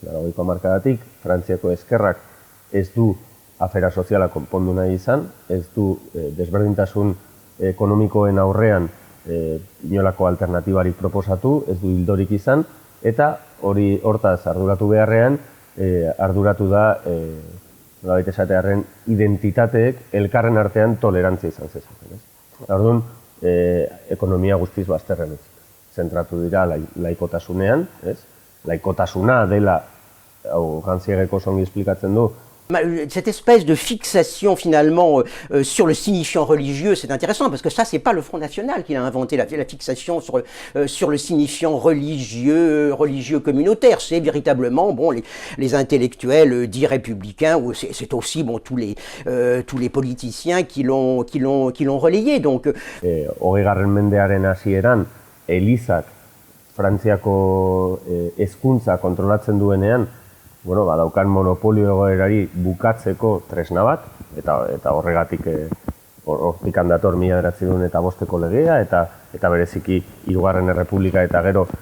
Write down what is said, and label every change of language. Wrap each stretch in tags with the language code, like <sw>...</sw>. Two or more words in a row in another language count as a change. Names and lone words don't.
<eu>80ko hamarkadatik Frantziako ezkerrak ez du afera soziala konpondu nahi izan, ez du desberdintasun ekonomikoen aurrean inolako alternatibarik proposatu, ez du hildorik izan, eta hortaz arduratu beharrean, arduratu da, nolabait esatearren, identitateek elkarren artean tolerantzia izan zezaten. Orduan, ekonomia guztiz bazterren zentratu dira laikotasunean, laikotasuna dela, hau Rancièreko songi esplikatzen du,</eu> <fr>Cette espèce de fixation finalement sur le signifiant religieux, c'est intéressant parce que ça, c'est pas le Front National qui a inventé la fixation sur le signifiant religieux communautaire. C'est véritablement les intellectuels dits républicains, ou c'est aussi tous les politiciens qui l'ont relayé. Donc,</fr> <eu>20. mendearen hasieran Elizak Frantziako hezkuntza kontrolatzen duenean, daukan monopolio egoerari bukatzeko tresna bat, eta horregatik hortik dator 1905ko legea, eta bereziki Hirugarren Errepublika eta gero</eu>